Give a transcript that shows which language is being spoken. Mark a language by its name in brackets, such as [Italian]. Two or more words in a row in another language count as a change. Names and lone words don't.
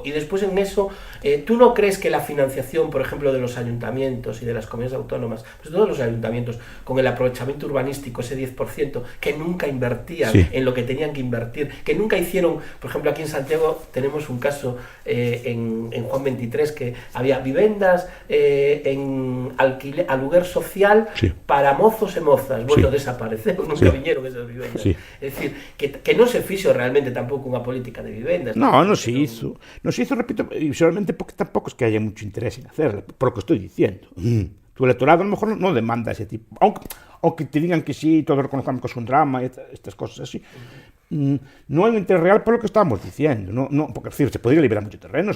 [Spanish] Y después en eso, ¿tú no crees que la financiación, por ejemplo, de los años ayuntamientos y de las comunidades autónomas, pues todos los ayuntamientos, con el aprovechamiento urbanístico, ese 10%, que nunca invertían en lo que tenían que invertir, que nunca hicieron, por ejemplo, aquí en Santiago tenemos un caso en Juan 23, [Galician] que había vivendas en aluguer social para mozos e mozas. Bueno, desapareceron, nunca viñeron esas vivendas. [Spanish] Es decir, [Galician] que non se fixo realmente tampouco unha política de vivendas. [Spanish] No se hizo, repito, y solamente porque tampouco es que haya mucho interés en hacerlo, por lo que estoy diciendo. Tu electorado a lo mejor no demanda ese tipo, aunque te digan que sí, todo reconozcamos que es un drama, estas cosas así. No hay un interés real por lo que estamos diciendo, porque es decir, se podría liberar mucho terreno.